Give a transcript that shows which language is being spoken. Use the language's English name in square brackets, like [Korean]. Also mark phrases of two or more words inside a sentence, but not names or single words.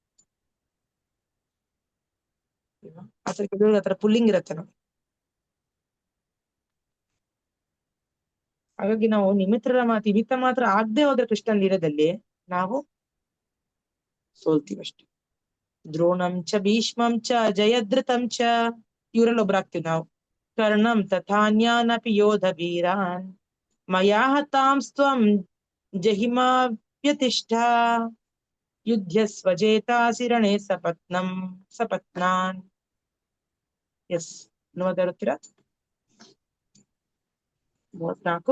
[Kannada] ಹತ್ರ ಪುಲ್ಲಿಂಗ್ ಇರತ್ತೆ ನೋಡಿ. ಹಾಗಾಗಿ ನಾವು ನಿಮಿತ್ತ ಮಾತ್ರ ಆಗದೆ ಹೋದ್ರೆ ಕೃಷ್ಣನ್ ಲೀಲದಲ್ಲಿ ನಾವು ಸೋಲ್ತೀವಷ್ಟೆ. [Sanskrit] ದ್ರೋಣಂ ಚ ಭೀಷ್ಮಂ ಚ ಜಯದ್ರಥಂ ಚ [Kannada] ಇವರಲ್ಲಿ ಒಬ್ರಾಗ್ತೀವಿ ನಾವು. [Sanskrit] ಕರ್ಣಂ ತಥಾನ್ಯಾನಪಿ ಯೋಧ ವೀರಾನ್ ಮಯಾ ಹತಾಂ ಸ್ವಂ ಜಹಿಮಾ ವ್ಯತಿಷ್ಠ ಯುದ್ಧ ಸ್ವಜೇತಾಸಿ ರಣೇ ಸಪತ್ನಾನ್. [Kannada] ಎಸ್, ನೋಡಿರ್ತೀರಾ? 34